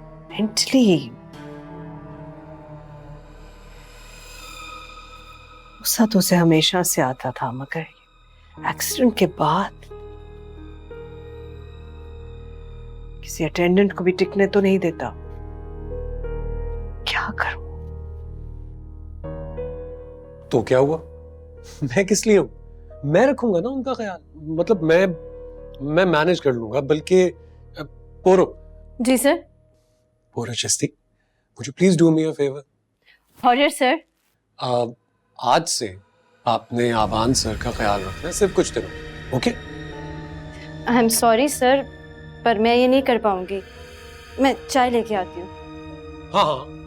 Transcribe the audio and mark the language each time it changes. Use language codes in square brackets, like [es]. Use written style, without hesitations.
[hi] Mentally गुस्सा तो उसे हमेशा से आता था, मगर एक्सीडेंट के बाद किसी अटेंडेंट को भी टिकने तो नहीं देता। क्या करूं? तो क्या हुआ? मैं किस लिए हूं? मैं रखूंगा ना उनका ख्याल, मतलब मैं मैनेज कर लूंगा। बल्कि पोरो। जी sir. [en] Poro Chishti, would you please do me a favor? हॉरियर sir. [hi] आज से आपने आबान सर का ख्याल रखना है, सिर्फ कुछ दिनों, okay? [en] I am sorry sir, [hi] पर मैं ये नहीं कर पाऊंगी। मैं चाय लेके आती हूँ। हाँ।